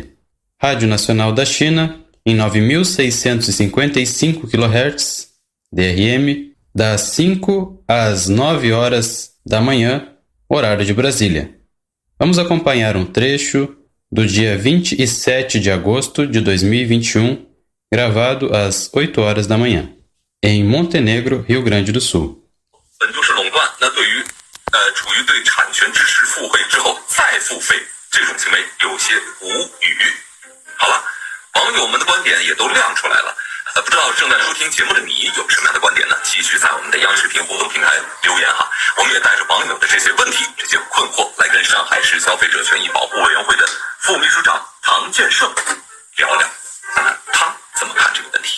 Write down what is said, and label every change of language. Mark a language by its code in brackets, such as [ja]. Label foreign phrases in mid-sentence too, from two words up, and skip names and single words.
[pt] Rádio Nacional da China em 9.655 kHz, DRM, das 5 às 9 horas da manhã, horário de Brasília. Vamos acompanhar um trecho do dia 27 de agosto de 2021, gravado às 8 horas da manhã, em Montenegro, Rio Grande do Sul. [zh] 处于对产权支持付费之后再付费这种行为有些无语。好了，网友们的观点也都亮出来了。不知道正在收听节目的你有什么样的观点呢？继续在我们的央视频互动平台留言哈，我们也带着网友的这些问题、这些困惑，来跟上海市消费者权益保护委员会的副秘书长唐建胜聊聊，看看他怎么看这个问题。